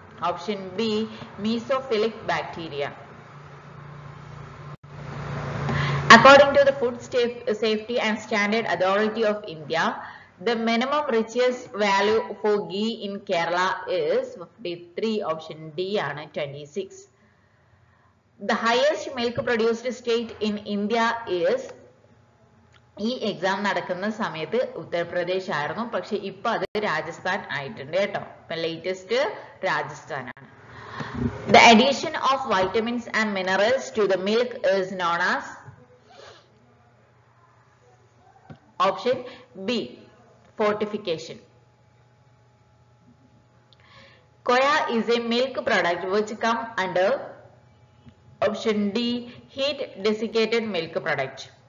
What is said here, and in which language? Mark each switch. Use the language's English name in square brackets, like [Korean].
[English] Option B, mesophilic bacteria. According to the Food Safety and Standard Authority of India, the minimum richest value for ghee in Kerala is 53. Option D ആണ് 26. The highest milk produced state in India is, [Malayalam] ഈ exam നടക്കുന്ന സമയത്ത് ഉത്തർപ്രദേശ് ആയിരുന്നു, പക്ഷെ ഇപ്പൊ അത് രാജസ്ഥാൻ ആയിട്ടുണ്ട് കേട്ടോ. ഇപ്പൊ latest രാജസ്ഥാനാണ്. [English] The addition of vitamins and minerals to the milk is known as, option B, fortification. Koya is a milk product which come under, option D, heat desiccated milk product.